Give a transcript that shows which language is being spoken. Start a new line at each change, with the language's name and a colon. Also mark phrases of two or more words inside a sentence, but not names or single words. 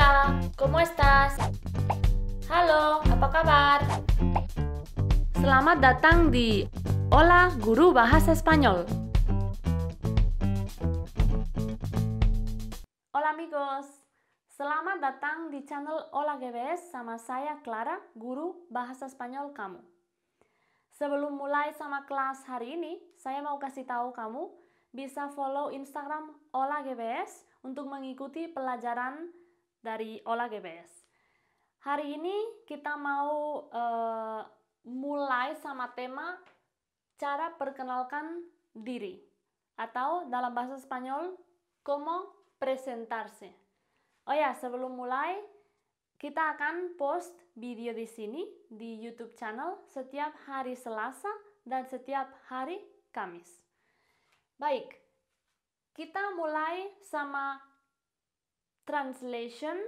Spanish: Hola, ¿cómo estás?
Indonesian: Halo, apa kabar? Selamat datang di Hola Guru Bahasa Spanyol.
Spanish: Hola amigos,
Indonesian: selamat datang di channel Hola GBS sama saya Clara, guru bahasa Spanyol kamu. Sebelum mulai sama kelas hari ini, saya mau kasih tahu kamu bisa follow Instagram Hola GBS untuk mengikuti pelajaran dari Hola GBS. Hari ini kita mau mulai sama tema cara perkenalkan diri atau dalam bahasa Spanyol
Spanish: como presentarse.
Indonesian: Oh ya, sebelum mulai kita akan post video di sini di YouTube channel setiap hari Selasa dan setiap hari Kamis. Baik, kita mulai sama translation.